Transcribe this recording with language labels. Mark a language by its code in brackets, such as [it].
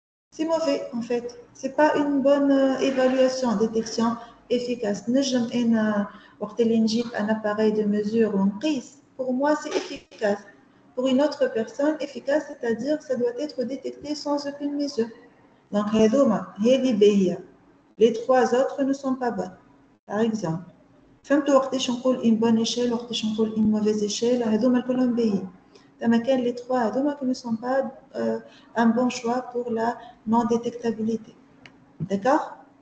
[fr] C'est mauvais en fait. C'est pas une bonne évaluation, détection efficace. [ar] نجم أنا وقت اللي نجيب [fr] un appareil de mesure [ar] ونقيس, [fr] pour moi c'est efficace. Pour une autre personne, efficace, c'est-à-dire ça doit être détecté sans aucune mesure. [ar] Donc هذوما هذه باهية. [fr] Les trois autres ne sont pas bonnes. Par exemple, [ar] فهمتوا وقتاش نقول [fr] une bonne échelle [ar] وقتاش نقول [fr] une mauvaise échelle, [ar] هذوما كلهم باهيين. [fr] Les trois [ar] هذوما [fr] qui ne sont pas un bon choix pour la non-détectabilité. D'accord?